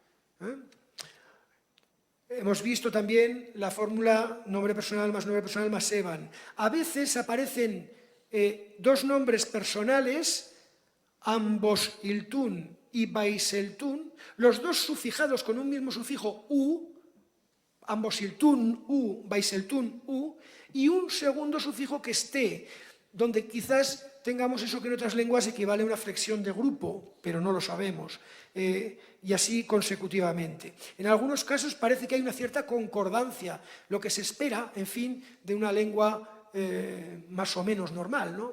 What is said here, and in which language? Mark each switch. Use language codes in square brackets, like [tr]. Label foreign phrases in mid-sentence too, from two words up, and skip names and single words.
[es] Hemos visto también la fórmula nombre personal más evan. A veces aparecen dos nombres personales, ambos iltun y baiseltun, los dos sufijados con un mismo sufijo u, ambos iltun u, baiseltun u, y un segundo sufijo que es te, donde quizás tengamos eso que en otras lenguas equivale a una flexión de grupo, pero no lo sabemos, y así consecutivamente. En algunos casos parece que hay una cierta concordancia, lo que se espera, en fin, de una lengua más o menos normal, ¿no?